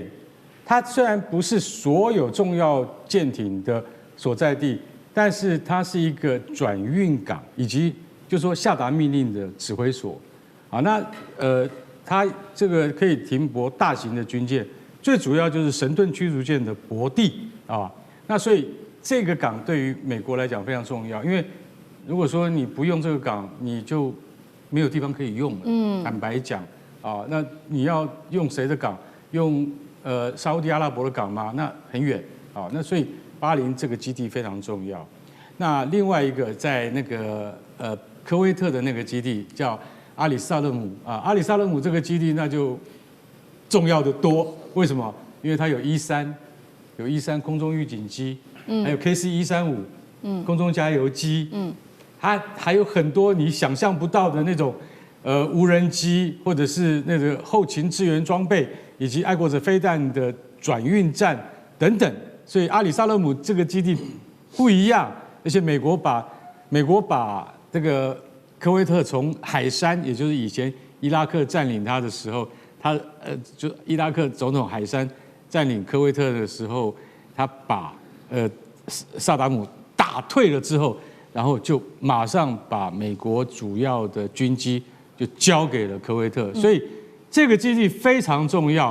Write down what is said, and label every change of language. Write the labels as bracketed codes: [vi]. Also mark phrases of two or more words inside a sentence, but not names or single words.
[zh] 它雖然不是所有重要艦艇的所在地，但是它是一個轉運港，以及就是說下達命令的指揮所。好，那它這個可以停泊大型的軍艦，最主要就是神盾驅逐艦的泊地啊。那所以這個港對於美國來講非常重要，因為如果說你不用這個港，你就沒有地方可以用了。坦白講啊，那你要用誰的港？用沙烏地阿拉伯的港嗎？那很遠啊。那所以巴林這個基地非常重要。那另外一個在那個科威特的那個基地叫阿里薩勒姆啊，阿里薩勒姆這個基地那就重要的多。為什麼？因為它有E3，有E3空中預警機，還有 KC-135，空中加油機，它還有很多你想象不到的那種無人機，或者是那個後勤支援裝備，以及愛國者飛彈的轉運站等等。所以阿里薩勒姆這個基地不一樣，而且美國把這個科威特從海珊，也就是以前伊拉克佔領它的時候，就伊拉克總統海珊佔領科威特的時候，他把薩達姆打退了之後，然後就馬上把美國主要的軍機就交給了科威特，所以這個基地非常重要。